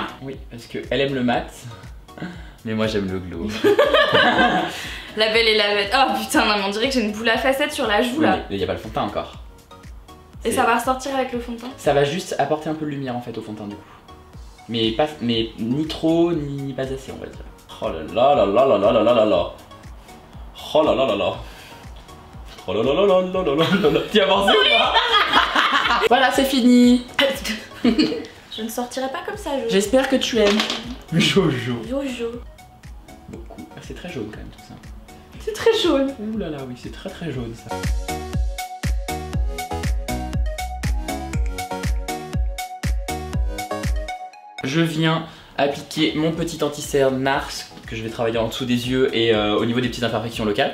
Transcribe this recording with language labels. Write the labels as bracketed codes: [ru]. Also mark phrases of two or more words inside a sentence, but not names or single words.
[fr] Oui, parce qu'elle aime le mat, mais moi j'aime le glow. La belle et la bête. Oh putain, non mais on dirait que j'ai une boule à facettes sur la joue là. Mais il n'y a pas le fond de teint encore. Et ça va ressortir avec le fond de teint? Ça va juste apporter un peu de lumière en fait au fond de teint du coup. Mais ni trop ni pas assez on va dire. Oh là là là là là là là là là. Oh là là là là. Oh là là là là là là là là. Tu as avancé ou pas? Voilà, c'est fini. Je ne sortirai pas comme ça, Jojo. J'espère que tu aimes. Jojo. Jojo. Beaucoup. Ah, c'est très jaune quand même tout ça. C'est très jaune. Ouh là là, oui, c'est très très jaune ça. Je viens appliquer mon petit anti-cerne NARS que je vais travailler en dessous des yeux et au niveau des petites imperfections locales.